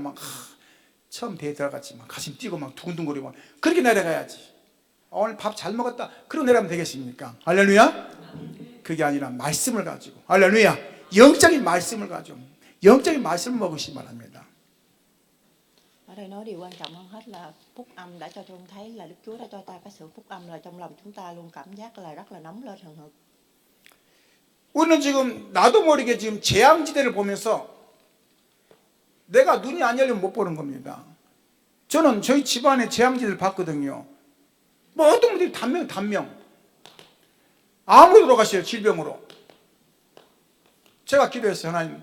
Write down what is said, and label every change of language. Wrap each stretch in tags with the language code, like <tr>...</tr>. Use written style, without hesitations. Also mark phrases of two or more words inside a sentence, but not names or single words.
<ko>막 처음 대회 들어갔지만 가슴 뛰고 막 두근두근거리고 그렇게 내려가야지. 오늘 밥 잘 먹었다 그러고 내려가면 되겠습니까? 할렐루야. 그게 아니라 말씀을 가지고 할렐루야 영적인 말씀을 가지고 영적인 말씀을 먹으시기 바랍니다.</ko> <vi>Ở đây nói điều quan trọng hơn hết là phúc âm đã cho tôi thấy là Đức Chúa đã cho ta cái sự phúc âm là trong lòng chúng ta luôn cảm giác là rất là nóng lên hừng hực.</vi> <ko>우리는 지금 나도 모르게 지금 재앙지대를 보면서 내가 눈이 안 열리면 못 보는 겁니다. 저는 저희 집안의 재앙지대를 봤거든요. 뭐 어떤 분들이 단명. 아무리 돌아가셔요, 질병으로. 제가 기도했어요, 하나님.</ko>